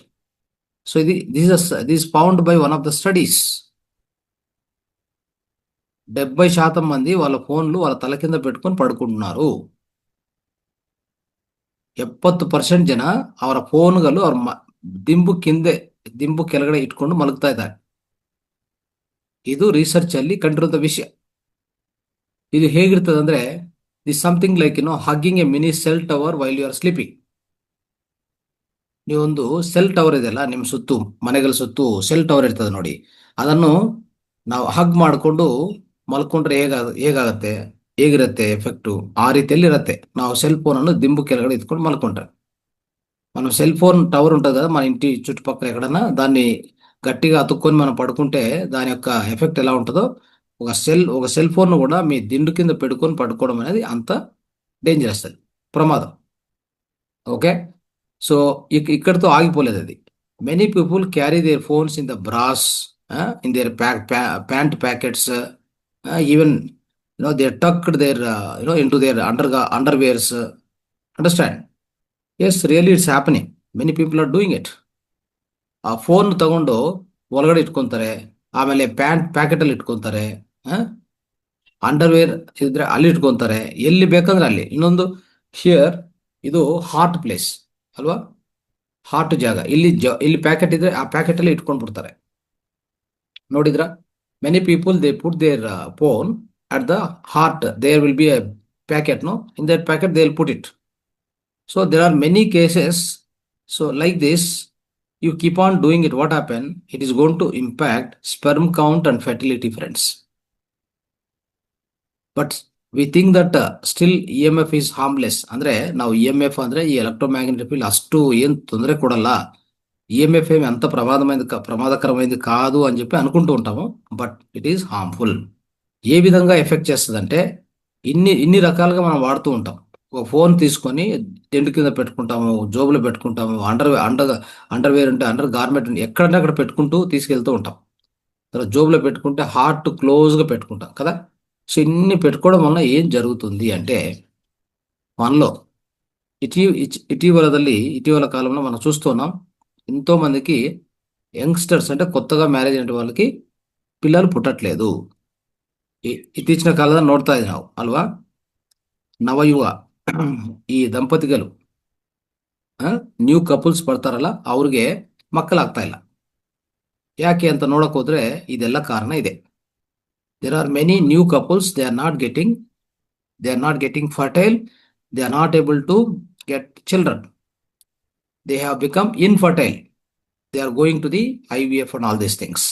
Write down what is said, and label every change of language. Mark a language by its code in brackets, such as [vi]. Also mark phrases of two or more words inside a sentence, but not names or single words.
[en] So this is found by one of the studies. [te] 70% మంది వాళ్ళ ఫోన్లు వాళ్ళ తల కింద పెట్టుకొని పడుకుంటున్నారు. [kn] 70% ಜನ ಅವರ ಫೋನ್ಗಳು ಅವ್ರ ದಿಂಬು ಕೆಳಗಡೆ ಇಟ್ಕೊಂಡು ಮಲಗ್ತಾ ಇದ್ದಾರೆ. ಇದು ರಿಸರ್ಚ್ ಅಲ್ಲಿ ಕಂಡಿರುವಂತ ವಿಷಯ. ಇದು ಹೇಗಿರ್ತದೆ ಅಂದ್ರೆ, [en] this something like hugging a mini cell tower while you are sleeping. [kn] ನೀವೊಂದು [en] cell tower [kn] ಇದೆಯಲ್ಲ ನಿಮ್ಮ ಸುತ್ತು, ಮನೆಗಳ ಸುತ್ತು [en] cell tower [kn] ಇರ್ತದೆ ನೋಡಿ, ಅದನ್ನು ನಾವು ಹಗ್ ಮಾಡಿಕೊಂಡು ಮಲ್ಕೊಂಡ್ರೆ ಹೇಗಾಗತ್ತೆ, ಹೇಗಿರುತ್ತೆ ಎಫೆಕ್ಟು, ಆ ರೀತಿಯಲ್ಲಿ ಇರುತ್ತೆ. ನಾವು [en] cell phone [kn] ಅನ್ನು ದಿಂಬು ಕೆಳಗಡೆ ಇಟ್ಕೊಂಡು మలుకుంటాం. [te] మనం [en] cell phone tower [te] ఉంటుంది కదా మన ఇంటి చుట్టుపక్కల ఎక్కడన్నా, దాన్ని గట్టిగా అతుక్కొని మనం పడుకుంటే దాని యొక్క ఎఫెక్ట్ ఎలా ఉంటుందో, ఒక [en] cell phone [te] కూడా మీ దిండు కింద పెట్టుకొని పడుకోవడం అనేది అంత డేంజరస్, అది ప్రమాదం. [en] okay, so [te] ఇక్కడితో ఆగిపోలేదు అది. [en] many people carry their phones in the bras, in their pant pockets, even they tucked there in to their underwears. అండర్స్టాండ్? yes, really it's happening. many people are doing it. [kn] ಆ ಫೋನ್ ತಗೊಂಡು ಒಳಗಡೆ ಇಟ್ಕೊಂತಾರೆ, ಆಮೇಲೆ [en] pant pocket [kn] ಅಲ್ಲಿ ಇಟ್ಕೊಂತಾರೆ, ಅಂಡರ್ವೇರ್ ಇದ್ರೆ ಅಲ್ಲಿ ಇಟ್ಕೊಂತಾರೆ, ಎಲ್ಲಿ ಬೇಕಂದ್ರೆ ಅಲ್ಲಿ. ಇನ್ನೊಂದು, ಹಿಯರ್ ಇದು [en] hot place [kn] ಅಲ್ವಾ, ಹಾಟ್ ಜಾಗ, ಇಲ್ಲಿ ಪ್ಯಾಕೆಟ್ ಇದ್ರೆ ಆ ಪ್ಯಾಕೆಟ್ ಅಲ್ಲಿ ಇಟ್ಕೊಂಡು ಬಿಡ್ತಾರೆ. ನೋಡಿದ್ರ, [en] many people they put their phone at the heart, there will be a pocket, no, in that pocket they will put it. So there are many cases. So like this, you keep on doing it. What happen? It is going to impact sperm count and fertility, friends. But we think that still EMF is harmless. [kn] ಅಂದ್ರೆ ನಾವು EMF ಅಂದ್ರೆ ಈ [en] electromagnetic field [kn] అಷ್ಟು ఏం ತೊಂದರೆ ಕೊಡಲ್ಲ, [te] EMF ఏమి అంత ప్రమాదకరమైనది కాదు అని చెప్పి అనుకుంటూ ఉంటాము. [en] but it is harmful. [te] ఏ విధంగా ఎఫెక్ట్ చేస్తుందంటే, ఇన్ని రకాలుగా మనం వాడుతూ ఉంటాం. ఒక ఫోన్ తీసుకొని టెంట్ కింద పెట్టుకుంటాము, జోబులో పెట్టుకుంటాము, అండర్వేర్ ఉంటే [en] under garment [te] ఎక్కడంటే అక్కడ పెట్టుకుంటూ తీసుకెళ్తూ ఉంటాం. తర్వాత జోబులో పెట్టుకుంటే హార్ట్ క్లోజ్గా పెట్టుకుంటాం కదా. సో ఇన్ని పెట్టుకోవడం వల్ల ఏం జరుగుతుంది అంటే, మనలో ఇటీవల కాలంలో మనం చూస్తున్నాం, ఎంతో మందికి యంగ్స్టర్స్ అంటే కొత్తగా మ్యారేజ్ అయిన వాళ్ళకి పిల్లలు పుట్టట్లేదు. [kn] ಇತ್ತೀಚಿನ ಕಾಲದಲ್ಲಿ ನೋಡ್ತಾ ಇದ್ದೀವಿ ನಾವು ಅಲ್ವಾ, ನವಯುವ ಈ ದಂಪತಿಗಳು, [en] new couples [kn] ಬರ್ತಾರಲ್ಲ, ಅವ್ರಿಗೆ ಮಕ್ಕಳಾಗ್ತಾ ಇಲ್ಲ. ಯಾಕೆ ಅಂತ ನೋಡಕ್ ಹೋದ್ರೆ ಇದೆಲ್ಲ ಕಾರಣ ಇದೆ. [en] there are many new couples, they are not getting fertile, they are not able to get children, they have become infertile, they are going to the IVF and all these things.